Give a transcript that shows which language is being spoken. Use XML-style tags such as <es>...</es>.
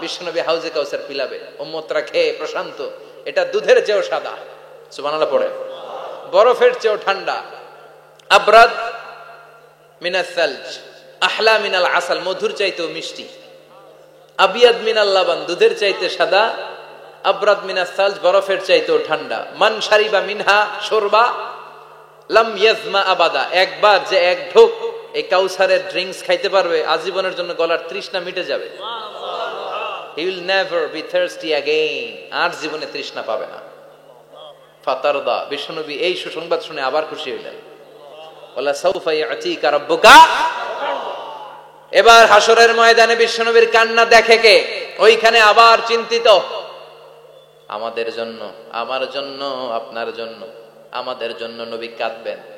<bn>বিশ্বনবী হাউজে কাউসার পিলাবে, উম্মতরা খেয়ে প্রশান্ত। এটা দুধের চেয়েও সাদা, সুবহানাল্লাহ পড়ে, বরফের চেয়েও ঠান্ডা,</bn> <ar>আবরাদ মিনাস সালজ আহলা মিনাল আসাল,</ar> <bn>মধুর চাইতেও মিষ্টি,</bn> <ar>আবিয়াদ মিনাল লাবান,</ar> <bn>দুধের চাইতে সাদা,</bn> <ar>আবরাদ মিনাস সালজ,</ar> <bn>বরফের চাইতেও ঠান্ডা।</bn> <ar>মান শারিবা মিনহা শুরবা লাম ইয়াজমা আবাদা,</ar> <bn>একবার যে এক ঢোক এই কাউসারের ড্রিঙ্কস খাইতে পারবে, আজীবনের জন্য গলার তৃষ্ণা মিটে যাবে।</bn> <en>He will never be thirsty again,</en> <bn>আর জীবনে তৃষ্ণা পাবে না। ফাতারদা, বিশ্বনবী এই সুসংবাদ শুনে আবার খুশি হইলেন।</bn> <ar>ওয়ালা সাউফা ইয়াতিকা রাব্বুকা।</ar> <bn>এবার হাসরের ময়দানে বিশ্বনবীর কান্না দেখে কে? ওইখানে আবার চিন্তিত, আমাদের জন্য, আমার জন্য, আপনার জন্য, আমাদের জন্য নবী কাঁদবেন।</bn>